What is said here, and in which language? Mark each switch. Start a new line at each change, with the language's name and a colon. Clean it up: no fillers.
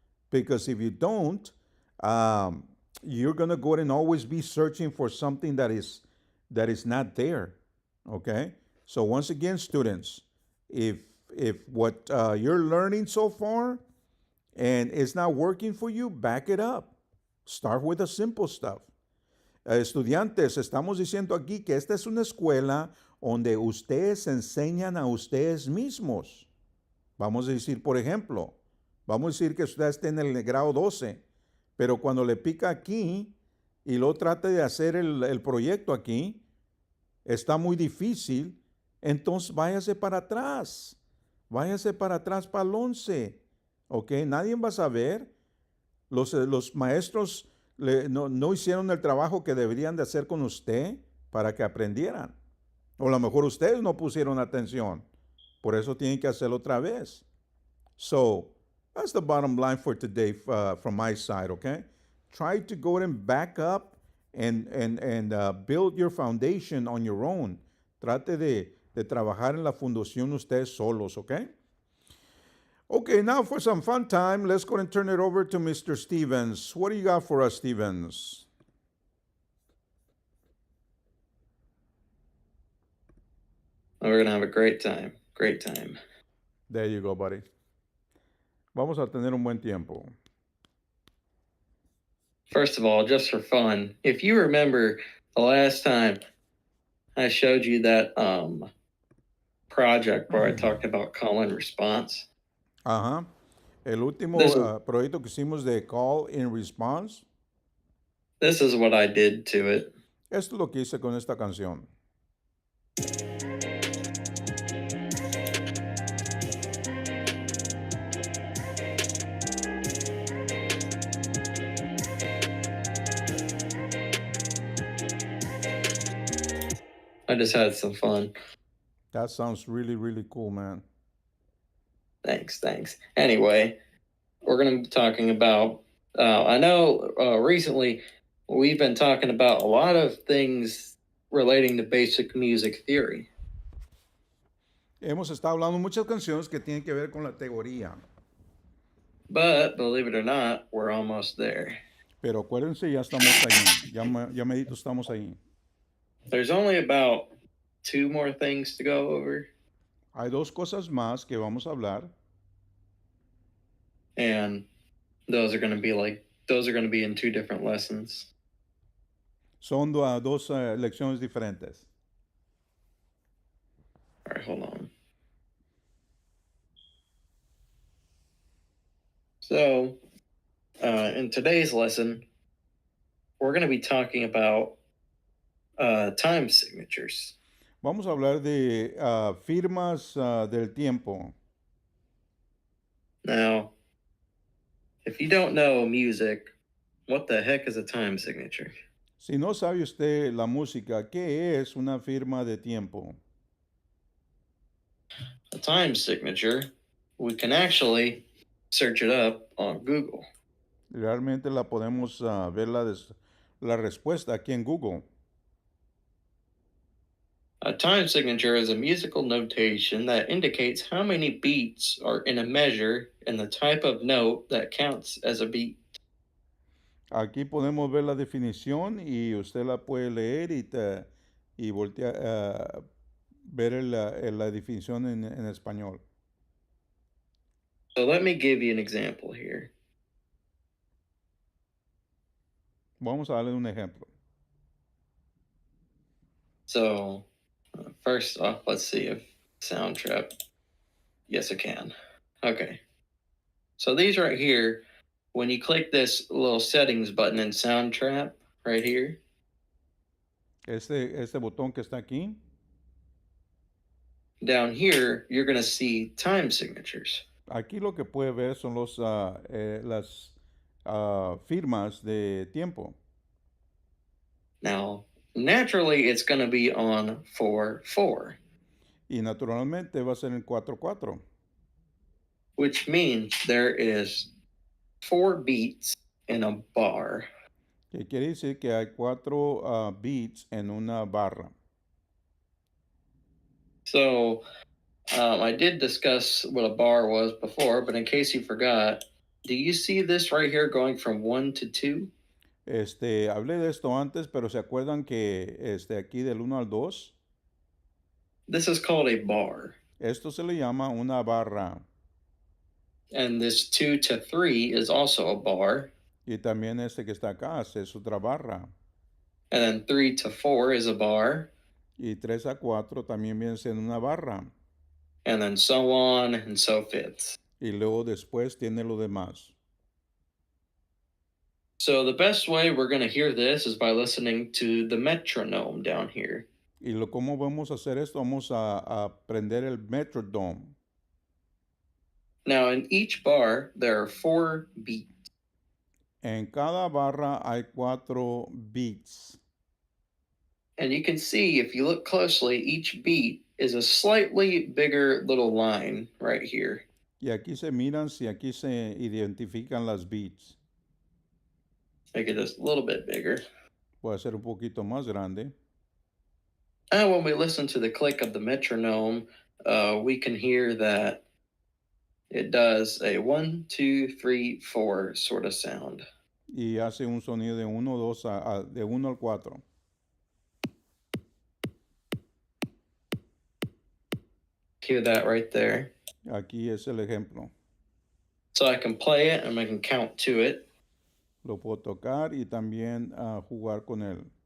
English: Because if you don't, you're going to go and always be searching for something that is not there. Okay? So once again, students, if what you're learning so far and it's not working for you, back it up. Start with the simple stuff.
Spanish: Estudiantes, estamos diciendo aquí que esta es una escuela donde ustedes se enseñan a ustedes mismos. Vamos a decir, por ejemplo, vamos a decir que usted esté en el grado 12, pero cuando le pica aquí y lo trate de hacer el proyecto aquí, está muy difícil, entonces váyase para atrás. Váyase para atrás para el 11. ¿Ok? Nadie va a saber. Los maestros no hicieron el trabajo que deberían de hacer con usted para que aprendieran. O a lo mejor ustedes no pusieron atención. Por eso tienen que hacerlo otra vez.
English: So, that's the bottom line for today from my side, okay? Try to go and back up and build your foundation on your own.
Spanish: Trate de trabajar en la fundación ustedes solos, okay?
English: Okay, now for some fun time, let's go and turn it over to Mr. Stevens. What do you got for us, Stevens? We're gonna have a great time. Great time. There you go, buddy.
Spanish: Vamos a tener un buen tiempo.
English: First of all, just for fun, if you remember the last time I showed you that project where I talked about call and response,
Spanish: Ajá. El último
English: this
Spanish: proyecto que hicimos de Call in Response,
English: this is what I did to it.
Spanish: esto es lo que hice con esta canción.
English: I just had some fun. That sounds really, really cool, man. Thanks. Anyway, we're going to be talking about. I know recently we've been talking about a lot of things relating to basic music theory.
Spanish: Hemos estado hablando muchas canciones que tienen que ver con la teoría.
English: But believe it or not, we're almost there.
Spanish: Pero acuérdense, ya estamos ahí. Ya medito, estamos ahí.
English: There's only about 2 more things to go over.
Spanish: Hay dos cosas más que vamos a hablar.
English: And those are going to be in 2 different lessons.
Spanish: Son dos lecciones diferentes.
English: All right, hold on. So, in today's lesson, we're going to be talking about time signatures.
Spanish: Vamos a hablar de firmas del tiempo.
English: Now, if you don't know music, what the heck is a time signature?
Spanish: Si no sabe usted la música, ¿qué es una firma de tiempo?
English: A time signature, we can actually search it up on Google.
Spanish: Realmente la podemos ver la respuesta aquí en Google.
English: A time signature is a musical notation that indicates how many beats are in a measure and the type of note that counts as a beat.
Spanish: Aquí podemos ver la definición y usted la puede leer y voltear ver la definición en español.
English: So let me give you an example here.
Spanish: Vamos a darle un ejemplo.
English: So first off, let's see if Soundtrap. Yes, it can. Okay. So these right here, when you click this little settings button in Soundtrap right here,
Spanish: Este botón que está aquí,
English: down here, you're going to see time signatures.
Spanish: aquí lo que puede ver son las firmas de tiempo.
English: Now, naturally, it's going to be on 4/4.
Spanish: Y naturalmente va a ser en 4/4.
English: Which means there is 4 beats in a bar.
Spanish: Que quiere decir que hay 4 beats en una barra.
English: So I did discuss what a bar was before, but in case you forgot, do you see this right here going from 1 to 2?
Spanish: Hablé de esto antes, pero ¿se acuerdan que aquí del 1 al 2?
English: This is called a bar.
Spanish: Esto se le llama una barra.
English: And this 2 to 3 is also a bar.
Spanish: Y también este que está acá es otra barra.
English: And then 3 to 4 is a bar.
Spanish: Y 3 a 4 también viene siendo una barra.
English: And then so on and so forth.
Spanish: Y luego después tiene lo demás.
English: So the best way we're going to hear this is by listening to the metronome down here.
Spanish: Y cómo vamos a hacer esto, vamos a aprender el metronome.
English: Now in each bar, there are 4 beats.
Spanish: En cada barra hay 4 beats.
English: And you can see, if you look closely, each beat is a slightly bigger little line right here.
Spanish: Y aquí se miran si aquí se identifican las beats.
English: Make it just a little bit bigger.
Spanish: Puede ser un poquito más grande.
English: And when we listen to the click of the metronome, we can hear that it does a 1, 2, 3, 4 sort of sound.
Spanish: Y hace un sonido de 1, 2, de 1 al 4.
English: Hear that right there.
Spanish: Aquí es el ejemplo.
English: So I can play it and I can count to it.
Spanish: Lo puedo tocar y también jugar con él.